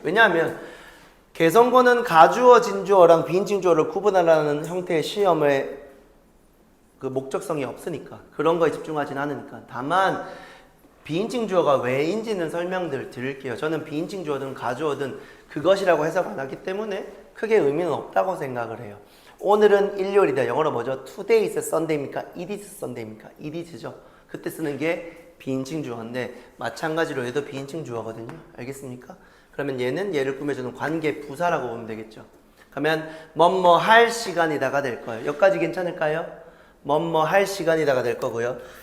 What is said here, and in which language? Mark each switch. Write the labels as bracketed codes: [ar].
[ko] 왜냐하면 개성어는 가주어, 진주어랑 비인칭 주어를 구분하라는 형태의 시험에 그 목적성이 없으니까 그런 거에 집중하진 않으니까. 다만 비인칭 주어가 왜인지는 설명들 드릴게요. 저는 비인칭 주어든 가주어든 그것이라고 해석 안 하기 때문에 크게 의미는 없다고 생각을 해요. 오늘은 일요일이다. 영어로 뭐죠? [en] Today is Sunday입니까? It is Sunday입니까? It is죠. [ko] 그때 쓰는 게 비인칭 주어인데 마찬가지로 얘도 비인칭 주어거든요. 알겠습니까? 그러면 얘는 얘를 꾸며주는 관계 부사라고 보면 되겠죠. 그러면 뭐뭐 할 시간이다가 될 거예요. 여기까지 괜찮을까요? 뭐뭐 할 시간이다가 될 거고요.